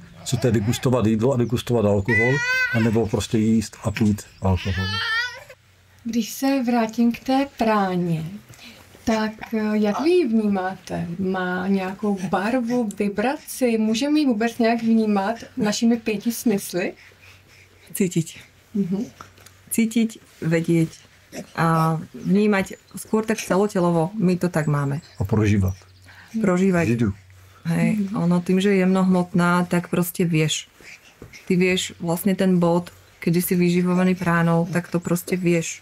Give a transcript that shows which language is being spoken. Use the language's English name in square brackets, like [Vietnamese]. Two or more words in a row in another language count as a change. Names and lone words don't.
[Czech] Co to je degustovat jídlo a degustovat alkohol, anebo prostě jíst a pít alkohol. Když se vrátím k té práně, tak jak vy ji vnímáte? Má nějakou barvu, vibraci? Můžeme ji vůbec nějak vnímat našimi 5 smysly? [Slovak] Cítiť. Cítiť, vedieť a vnímať skôr tak celotelovo. My to tak máme. A prožívať. Prožívať. Židu. Hej, ono tým, že je jemnohmotná, tak proste vieš. Ty vieš vlastne ten bod, keď si vyživovaný pránou, tak to proste vieš.